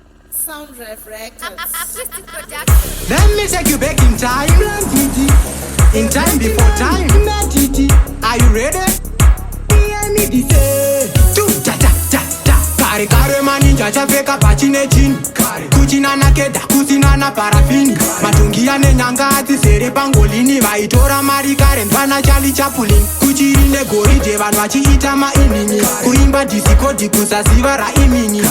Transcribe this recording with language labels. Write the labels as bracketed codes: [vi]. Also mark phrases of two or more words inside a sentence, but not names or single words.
[en] Sound Rev Records. Artistic production. Let me take you back in time. In time before time. Are you ready? Hear me this, eh. Tu, ta, ta, ta, ta. [sn] Kare, kare, maninja achapfeka pachine chin. Kuchina nakeda, kusina na parafini. Matungi ane nyanga adzizere pangolini. Vaitora mari kare, mfana Charlie Chaplin. Kuchiri negoridhe, vanhu vachiita mainini. Kuimba dhisikoti kusaziva raimini.